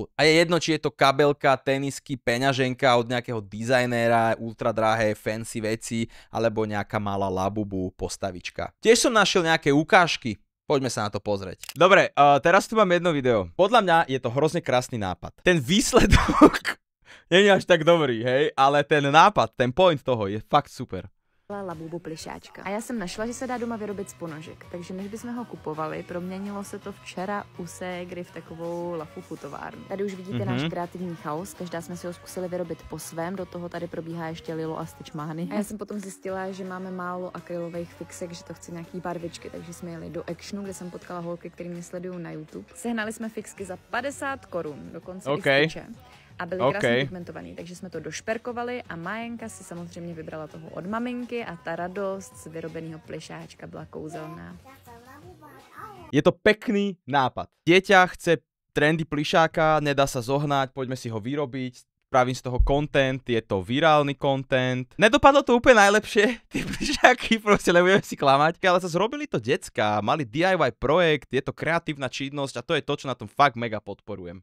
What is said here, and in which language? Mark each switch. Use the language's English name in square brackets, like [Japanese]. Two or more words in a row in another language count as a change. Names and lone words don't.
[Slovak] A je jedno, či je to kabelka, tenisky, peňaženka od nejakého dizajnéra, ultra drahé, fancy veci, alebo nejaká malá labubu postavička. Tiež som našiel nejaké ukážky. Poďme sa na to pozrieť. Dobre, teraz tu mám jedno video. Podľa mňa je to hrozne krásny nápad. Ten výsledok nie je až tak dobrý, hej, ale ten nápad, ten point toho je fakt super. Labubu plišáčka. [Czech] A já jsem našla, že se dá doma vyrobit z ponožek, takže než bychom ho kupovali, proměnilo se to včera u ségry v takovou lafufu továrnu. Tady už vidíte náš kreativní chaos, každá jsme si ho zkusili vyrobit po svém, do toho tady probíhá ještě Lilo a Stitchmány. A já jsem potom zjistila, že máme málo akrylových fixek, že to chce nějaký barvičky, takže jsme jeli do Actionu, kde jsem potkala holky, který mě sledují na YouTube. Sehnali jsme fixky za 50 korun, dokonce i Stitche. A byly krásně pigmentovaný, takže jsme to došperkovali a Majenka si samozřejmě vybrala toho od maminky a ta radost z vyrobeného plišáčka byla kouzelná. [Slovak] Je to pekný nápad. Dieťa chce trendy plišáka, nedá sa zohnať, poďme si ho vyrobiť, spravím z toho content, je to virálny content. Nedopadlo to úplne najlepšie, tie plišáky, proste nebudeme si klamať, ale sa zrobili to decká, mali DIY projekt, je to kreatívna činnosť a to je to, čo na tom fakt mega podporujem.